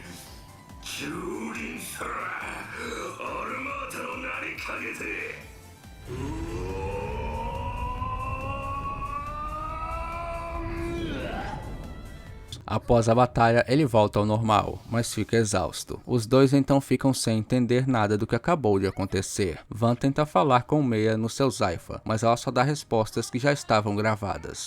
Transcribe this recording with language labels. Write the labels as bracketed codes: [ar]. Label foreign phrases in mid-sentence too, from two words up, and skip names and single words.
[ja] 蹂躙すらアルマータの名にかけて。 [pt] Após a batalha, ele volta ao normal, mas fica exausto. Os dois então ficam sem entender nada do que acabou de acontecer. Van tenta falar com Mea no seu Zypha, mas ela só dá respostas que já estavam gravadas.